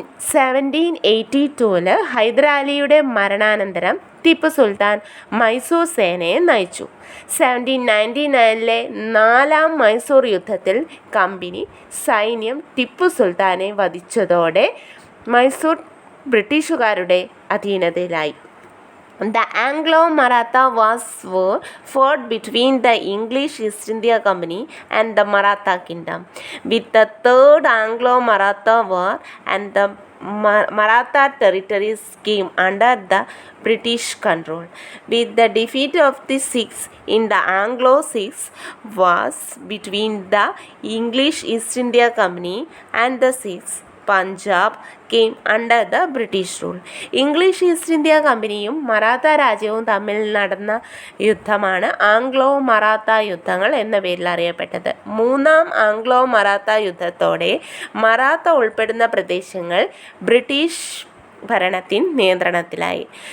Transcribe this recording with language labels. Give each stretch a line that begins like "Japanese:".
Malayalam: 1782 ഹൈദരാലിയുടെ മരണാനന്തരം ടിപ്പു സുൽത്താൻ മൈസൂർ സേനയെ നയിച്ചു. 1799 4ാം മൈസൂർ യുദ്ധത്തിൽ കമ്പനി സൈന്യം ടിപ്പു സുൽത്താനെ വധിച്ചതോടെ മൈസൂർ ബ്രിട്ടീഷുകാരുടെ അധീനതയിലായി.
English: The Anglo-Maratha Wars were fought between the English East India Company and the Maratha Kingdom. With the Third Anglo-Maratha War and the Maratha territories came under the British control. With the defeat of the Sikhs in the Anglo-Sikh Wars between the English East India Company and the Sikhs, Punjab came under the British rule.
Malayalam: English east India കമ്പനിയും മറാത്ത രാജ്യവും തമ്മിൽ നടന്ന യുദ്ധമാണ് Anglo Maratha യുദ്ധങ്ങൾ എന്ന പേരിൽ അറിയപ്പെട്ടത്. 3ാം Anglo Maratha യുദ്ധത്തോടെ Maratha ഉൾപ്പെടുന്ന പ്രദേശങ്ങൾ ബ്രിട്ടീഷ് ഭരണത്തിൻ നിയന്ത്രണത്തിലായി.